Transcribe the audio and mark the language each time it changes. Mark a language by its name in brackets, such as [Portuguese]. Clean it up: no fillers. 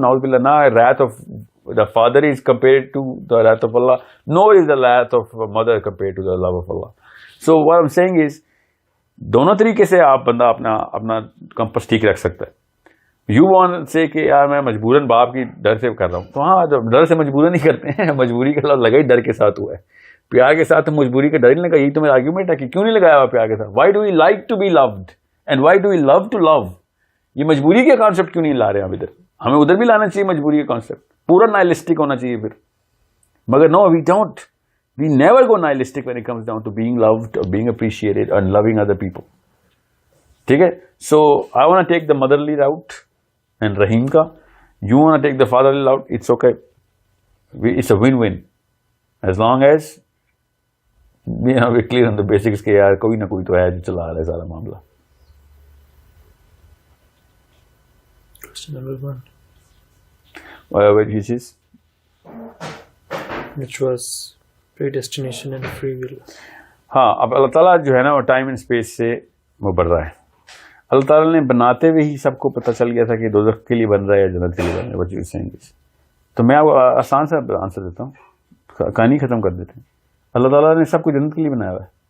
[English] ناؤز باللہ, نہ wrath of the father is compared to the wrath of Allah, nor is the wrath of mother compared to the love of Allah. So what I'm saying is, [Urdu] دونوں طریقے سے آپ بندہ اپنا campus ٹھیک رکھ سکتا ہے. [English] you want say [Urdu] کہ یار میں مجبوراً باپ کی ڈر سے کر رہا ہوں, تو ہاں ڈر سے مجبوراً نہیں کرتے ہیں, مجبوری کا لفظ لگا ہی ڈر کے ساتھ ہوا ہے. پیار کے ساتھ مجبوری کا ڈر ہی نہیں لگا. یہی تو میرا آرگیومنٹ ہے کہ کیوں نہیں لگایا ہوا پیار کے ساتھ. [English] Why do we like to be loved and why do we love to love. [Urdu] یہ مجبوری کا کانسیپٹ کیوں نہیں لا رہے ہیں اب ادھر. ہمیں ادھر بھی لانا چاہیے مجبوری کا کانسیپٹ, پورا نائلسٹک ہونا چاہیے پھر. [English] مگر no, we don't, we never go nihilistic when it comes down to being loved or being appreciated and loving other people. [Urdu] ٹھیک ہے, [English] so I want take the motherly route and Rahim کا, you want take the fatherly route, it's okay, it's a one one as long as we clear on the basics [Urdu] کہ یار کوئی نہ کوئی تو ہے جو چلا رہا ہے سارا معاملہ. [English] Question number 1. Which is? Which was predestination and free will. [Urdu] ہاں, اب اللہ تعالیٰ جو ہے نا وہ ٹائم اینڈ اسپیس سے وہ بڑھ رہا ہے. اللہ تعالیٰ نے بناتے ہوئے ہی سب کو پتہ چل گیا تھا کہ دوزخ کے لیے بن رہا ہے یا جنت کے لیے بن رہا ہے. تو میں آسان سا آنسر دیتا ہوں, کہانی ختم کر دیتے ہیں. اللہ تعالیٰ نے سب کو جنت کے لیے بنایا ہوا ہے.